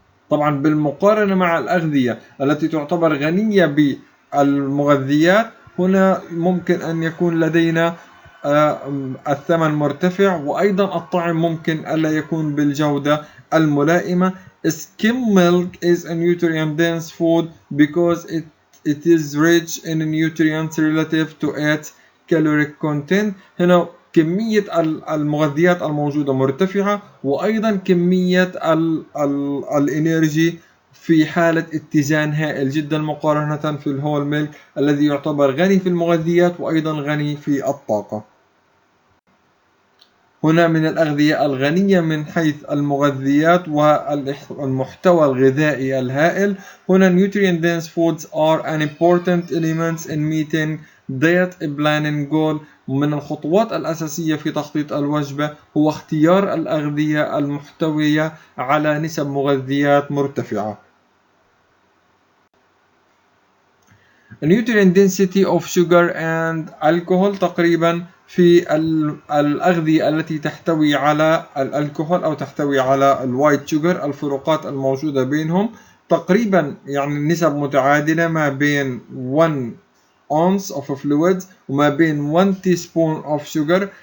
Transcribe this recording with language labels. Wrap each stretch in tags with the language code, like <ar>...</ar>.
<ar>طبعا بالمقارنة مع الأغذية التي تعتبر غنية بالمغذيات، هنا ممكن أن يكون لدينا الثمن مرتفع، وأيضا الطعم ممكن ألا يكون بالجودة الملائمة.</ar> <en>Skim milk is a nutrient dense food because it is rich in nutrients relative to its caloric content.</en> <ar>هنا كمية المغذيات الموجودة مرتفعة، وأيضا كمية الانرجي في حالة اتزان هائل جدا مقارنة في الهول ميلك الذي يعتبر غني في المغذيات وأيضا غني في الطاقة. هنا من الأغذية الغنية من حيث المغذيات والمحتوى الغذائي الهائل. هنا</ar> <en>nutrient dense foods are an important element in meeting diet planning goal.</en> <ar>من الخطوات الأساسية في تخطيط الوجبة هو اختيار الأغذية المحتوية على نسب مغذيات مرتفعة.</ar> <en>Nutrient density of sugar and alcohol</en> <ar>تقريبا في الأغذية التي تحتوي على الكحول أو تحتوي على الوايت شوجر، الفروقات الموجودة بينهم تقريبا يعني نسب متعادلة ما بين</ar> <en>1 ounce of fluids</en> <ar>وما بين</ar> <en>1 teaspoon of sugar.</en>